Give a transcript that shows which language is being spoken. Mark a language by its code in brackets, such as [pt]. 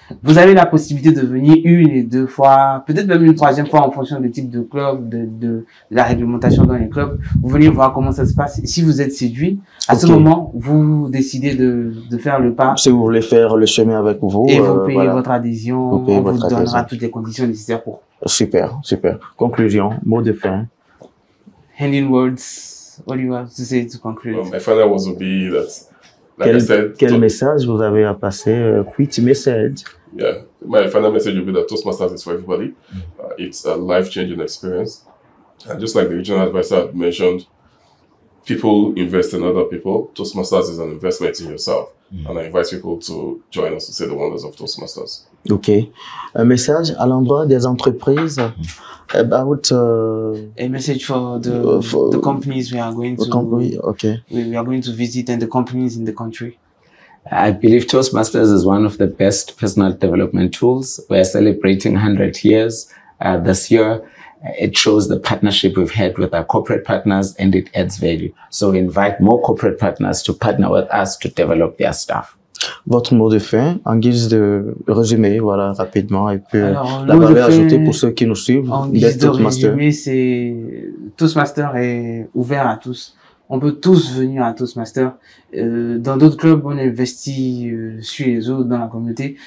[fr] Vous avez la possibilité de venir une et deux fois, peut-être même une troisième fois en fonction du type de club, de la réglementation dans les clubs. Vous venez voir comment ça se passe. Et si vous êtes séduit, à ce moment, vous décidez de faire le pas. Si vous voulez faire le chemin avec vous. Et vous payez votre adhésion. On vous donnera toutes les conditions nécessaires pour. Super, super. Conclusion, mot de fin. [en] Ending words. What do you have to say to conclude? My final words would be that, like I said, [fr] quel message vous avez à passer? [en] Which message? Yeah, my final message would be that Toastmasters is for everybody. It's a life-changing experience. And just like the regional advisor had mentioned, people invest in other people. Toastmasters is an investment in yourself. And I invite people to join us to see the wonders of Toastmasters. Ok. [fr] Un message à l'endroit des entreprises about... [en] a message for the companies we are going to... We are going to visit and the companies in the country. I believe Toastmasters is one of the best personal development tools. We're celebrating 100 years this year. It shows the partnership we've had with our corporate partners and it adds value. So we invite more corporate partners to partner with us to develop their staff. [fr] Votre mot de fin, en guise de résumé, voilà, rapidement, et puis la valeur ajoutée pour ceux qui nous suivent. En guise de résumé, c'est Toastmaster est ouvert à tous. On peut tous venir à Toastmaster. Dans d'autres clubs, on investit sur les autres dans la communauté.